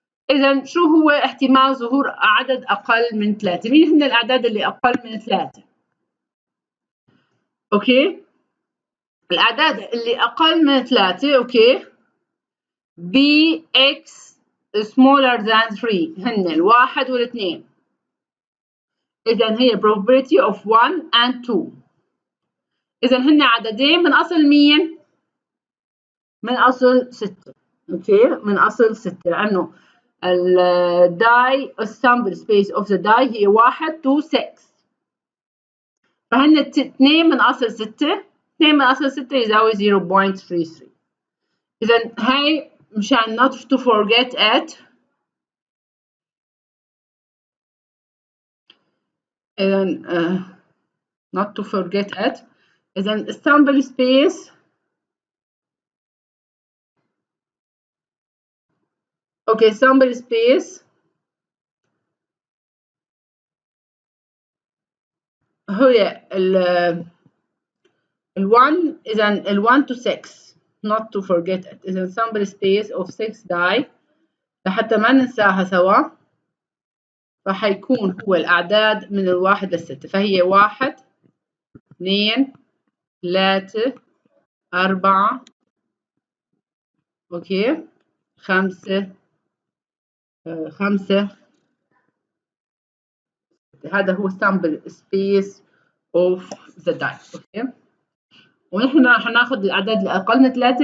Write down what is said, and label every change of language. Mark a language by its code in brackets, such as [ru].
[ar] إذا شو هو احتمال ظهور عدد أقل من 3؟ مين هن الأعداد اللي أقل من 3؟ أوكي، الأعداد اللي أقل من 3 أوكي [en] bx smaller than 3 [ar] هن الواحد والاثنين. إذا هي [en] probability of 1 and 2. [ar] إذا هن عددين من أصل مين؟ من أصل 6. أوكي، من أصل 6 لأنه الداي السامبل سبيس اوف ذا داي هي 1 to 6. فهن 2 من أصل 6. 2 من أصل 6 يساوي 0.33. إذا هاي مشان [en] not to forget it. إذا not to forget it. [ar] إذا السامبل سبيس أوكي sample space هي ال1. [en] إذا ال1 to 6 not to forget it. [ar] إذا [en] sample space of 6 die [ar] لحتى ما ننساها سوا، فحيكون هو الأعداد من الواحد للستة. فهي 1 2 3 4 أوكي 5 5. هذا هو [en] sample space of the die. [ar] أوكي، ونحن حناخذ الأعداد اللي أقل من 3.